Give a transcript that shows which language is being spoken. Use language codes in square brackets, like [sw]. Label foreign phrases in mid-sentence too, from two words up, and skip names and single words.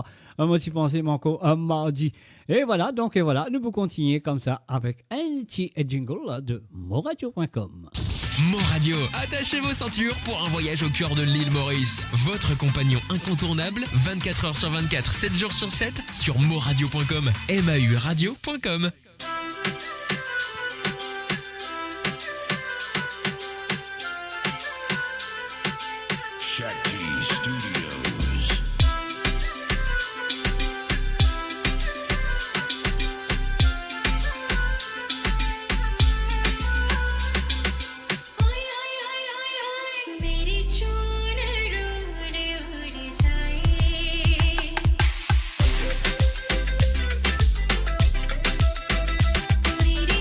[fr] Moi, tu pensais, Manco, mardi. Et voilà, nous vous continuer comme ça avec un petit jingle de moradio.com. Moradio, attachez vos ceintures pour un voyage au cœur de l'île Maurice. Votre compagnon incontournable, 24 heures sur 24, 7 jours sur 7, sur moradio.com, mauradio.com. Shakti Studios. [hi] मेरी चून उड़ उड़ जाए मेरी